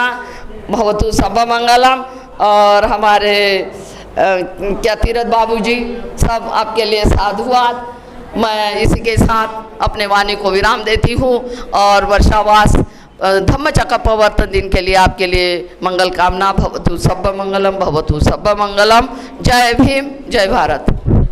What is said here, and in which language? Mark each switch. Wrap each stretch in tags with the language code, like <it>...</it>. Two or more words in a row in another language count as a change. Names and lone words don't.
<pi>भवतु सब मंगलम।</pi> <hi>और हमारे क्या तीरथ बाबू जी, सब आपके लिए साधुवाद। मैं इसी के साथ अपने वाणी को विराम देती हूँ। और वर्षावास धम्म चक्र प्रवर्तन दिन के लिए आपके लिए मंगल कामना।</hi> <pi>भवतु सब मंगलम, भवतु सब मंगलम।</pi> <hi>जय भीम, जय भारत।</hi>